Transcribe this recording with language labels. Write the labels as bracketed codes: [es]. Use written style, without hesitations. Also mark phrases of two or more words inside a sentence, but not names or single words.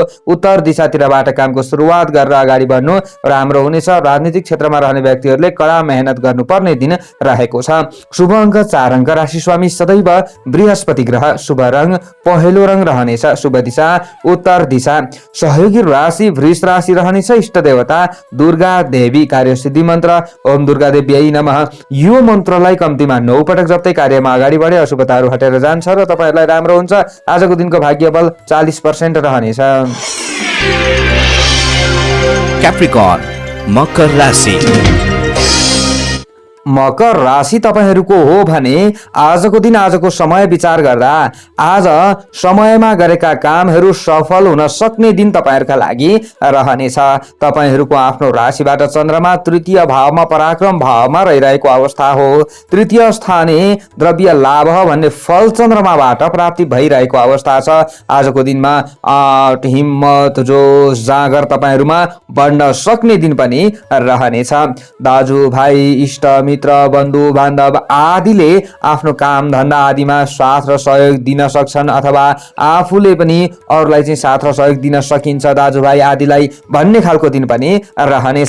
[ne] उत्तर दिशातिरबाट कामको सुरुवात गरेर अगाडि बढ्नु राम्रो हुनेछ। राजनीतिक क्षेत्रमा रहने व्यक्तिहरूले कडा मेहनत गर्नुपर्ने दिन रहेको छ। शुभ अङ्क 4 अङ्क राशि स्वामी सदैव बृहस्पति ग्रह। शुभ रङ पहेँलो रङ रहनेछ। शुभ दिशा उत्तर दिशा। सहयोगी राशि वृष राशि रहनेछ। इष्ट देवता दुर्गा देवी। कार्यसिद्धि मन्त्र [sa] ओम दुर्गा देव्यै नमः। [ne] यो मन्त्रलाई कम्तीमा 9 पटक जप्दै कार्यमा अगाडि बढे अशुभताहरू हटेर जान्छ र तपाईहरुलाई राम्रो हुन्छ। आजको दिनको भाग्य बल 40% रहनेछ। क्याप्रिकर्न मकर राशि। मकर राशि तपाईहरूको हो भने आजको दिन आजको समय विचार गर्दा आज समयमा गरेका कामहरू सफल हुन सक्ने दिन तपाईहरूका लागि रहनेछ। तपाईहरूको आफ्नो राशिबाट चन्द्रमा तृतीय भावमा पराक्रम भावमा रहिरहेको अवस्था हो। [sa] तृतीय स्थाने द्रव्य लाभ [ne] भन्ने फल चन्द्रमाबाट प्राप्ति भइरहेको अवस्था छ। आजको दिनमा आँट हिम्मत जोश जाँगर तपाईहरूमा बढ्न सक्ने दिन पनि रहनेछ। दाजुभाइ इष्ट मित्र बन्धु बान्धव आदिले आफ्नो काम धन्दा आदिमा साथ र सहयोग दिन सक्छन् अथवा आफूले पनि अरूलाई चाहिँ साथ र सहयोग दिन सकिन्छ दाजुभाइ आदिलाई भन्ने खालको दिन पनि रहनेछ।